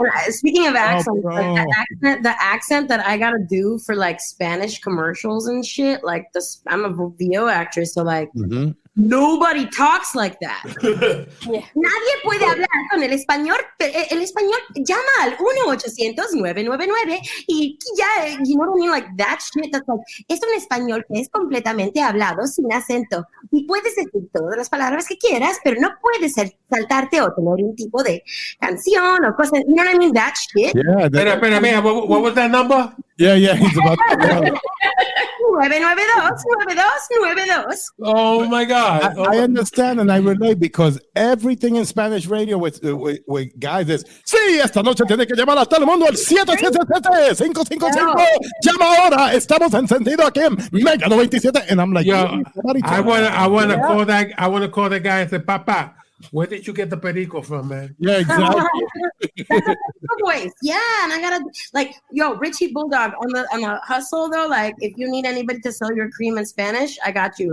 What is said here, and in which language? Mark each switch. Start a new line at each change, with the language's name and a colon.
English: Speaking of accents, like the accent that I gotta do for like Spanish commercials and shit, like I'm a VO actress, so like nobody talks like that.
Spanish: Nadie puede hablar con el español. El español llama al 1-800-999 y ya,
English: you know what I mean? Like that shit. That's like,
Spanish: es un español que es completamente hablado sin acento y puedes decir todas las palabras que quieras, pero no puedes saltarte o tener un tipo de canción o cosas.
English: You know what I mean? That shit. Yeah.
Spanish: Espera,
English: what was that number? Yeah, he's about to 992-9292. Oh my God. I understand and I relate because everything in Spanish radio with guys is,
Spanish: sí, esta noche tiene que llamar a todo el mundo al 777-555. Llama ahora, estamos encendidos aquí en Mega 97.
English: And I'm like, yo, I want to call that guy and say, Papa, where did you get the perico from, man? Yeah, exactly. Voice. Yeah, and I gotta like, yo, Richie Bulldog on the hustle though. Like, if you need anybody to sell your cream in Spanish, I got you.